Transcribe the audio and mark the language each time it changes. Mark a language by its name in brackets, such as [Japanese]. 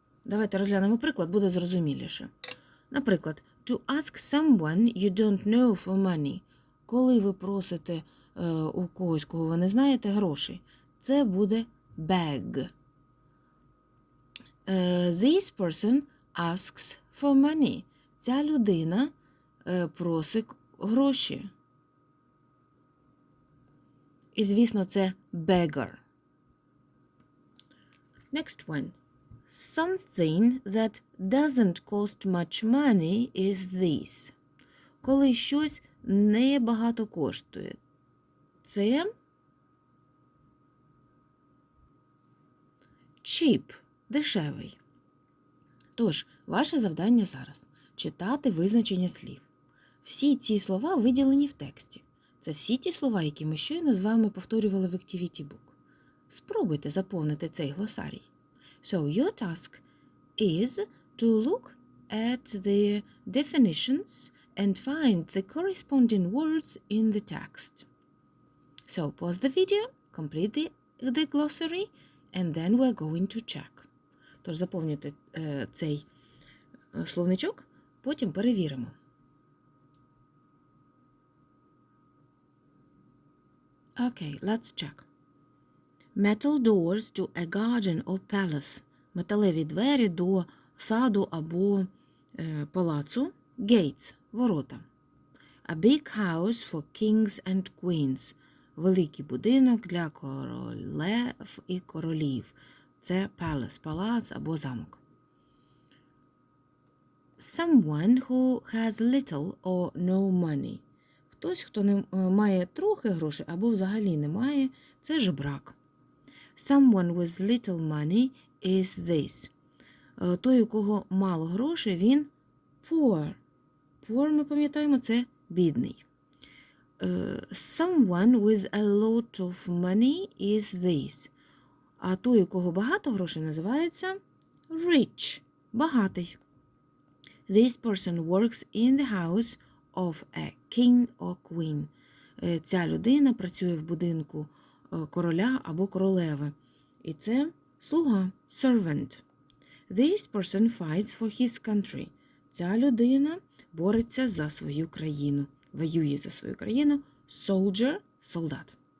[Ukrainian] Давайте розглянемо приклад, буде зрозуміліше. Наприклад, [English] to ask someone you don't know for money. [Ukrainian] Коли ви просите у когось, кого ви не знаєте, гроші, це буде beg. [English] This person asks for money. [Ukrainian] Ця людина просить гроші. І, звісно, це beggar. [English] Next one. Something that doesn't cost much money is this. [Ukrainian] Коли щось небагато коштує. Це cheap, дешевий. Тож, ваше завдання зараз – читати визначення слів. Всі ці слова виділені в тексті. Це всі ті слова, які ми щойно з вами повторювали в Activity Book. Спробуйте заповнити цей глосарій. [English] So your task is to look at the definitions and find the corresponding words in the text. So pause the video, complete the glossary, and then we're going to check. [Ukrainian] Тож заповнюйте цей словничок, потім перевіримо. [English] Okay, let's check. Metal doors to a garden or palace. [Ukrainian] Металеві двері до саду або палацу. [English] Gates – [Ukrainian] ворота. [English] A big house for kings and queens. [Ukrainian] великий будинок для королев і королів. Це palace, палац або замок. [English] Someone who has little or no money. [Ukrainian] Хтось, хто не має трохи грошей або взагалі не має, це жебрак. [English] Someone with little money is this. [Ukrainian] Той, у кого мало грошей, він poor. Poor, ми пам'ятаємо, це бідний. [English] Someone with a lot of money is this. [Ukrainian] А той, у кого багато грошей, називається rich, багатий. [English] This person works in the house of a king or queen. [Ukrainian] Ця людина працює в будинку короля або королеви. І це слуга, servant. [English] This person fights for his country. [Ukrainian] Ця людина бореться за свою країну, воює за свою країну. Soldier – солдат.